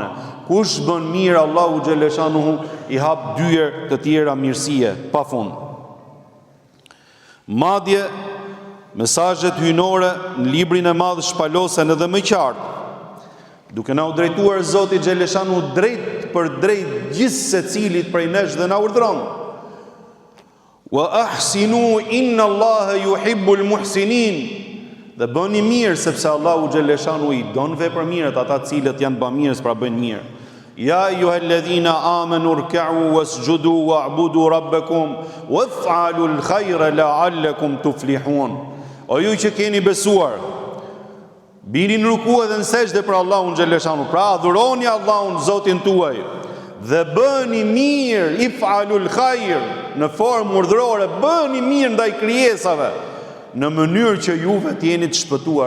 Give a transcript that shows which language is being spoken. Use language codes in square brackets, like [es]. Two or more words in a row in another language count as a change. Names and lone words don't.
[sq] Kush bën mirë, Allahu xhaleshanu I hap dyer të tjera mirësie pafund. Madje mesazhet hyjnore në librin e madh shpalosen edhe më qartë, duke na u drejtuar Zoti xhaleshanu drejt për drejt gjithë secilit prej nesh dhe na urdhron: [ar] وأحسنوا إن الله يحب المحسنين. [sq] Dhe bëni mirë, sepse Allahu xhaleshanu I don vepër mirët, ata të cilët janë bamirës, pra bëjnë mirë. [ar] يا أيها الذين آمنوا اركعوا واسجدوا واعبدوا ربكم وافعلوا الخير لعلكم تفلحون. [sq] O ju që keni besuar, bini në ruku edhe në sejdë për Allahun xhaleshanu, pra adhuroni Allahun Zotin tuaj dhe bëni mirë, [ar] افعل الخير, [sq] në formë urdhërore, bëni mirë ndaj krijesave, në mënyrë që juve të jeni të shpëtuar.